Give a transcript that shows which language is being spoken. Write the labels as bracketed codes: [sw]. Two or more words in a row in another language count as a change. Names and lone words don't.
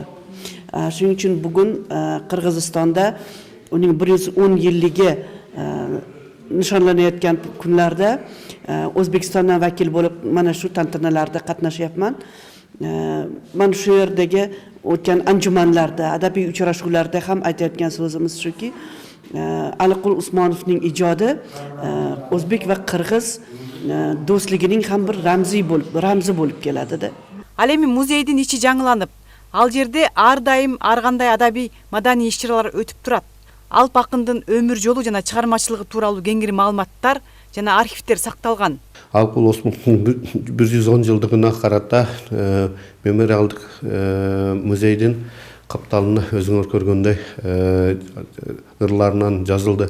[uz] Shuning uchun bugun Qirg'izistonda uning 110 yilligi nishonlanayotgan kunlarda O'zbekistondan vakil bo'lib mana shu tantanalarda qatnashyapman. Mana shu yerdagi o'tgan anjumanlarda, adabiy uchrashuvlarda ham aytayotgan so'zimiz shuki, Alikul Usmonovning ijodi o'zbek va qirg'iz do'stligining ham bir ramzi bo'lib keladi-da. [ky] Ал эми музейдин ичи жаңыланып, ал жерде ар дайым ар кандай адабий маданий иш-чаралар өтүп турат. Алып акындын өмүр жолу жана чыгармачылыгы тууралуу кеңири маалыматтар жана архивдер сакталган. Alikul Osmonov'un 110 жылдыгына карата мемориалдык музейдин капталына өзүңөр көргөндөй ырларынан жазылды.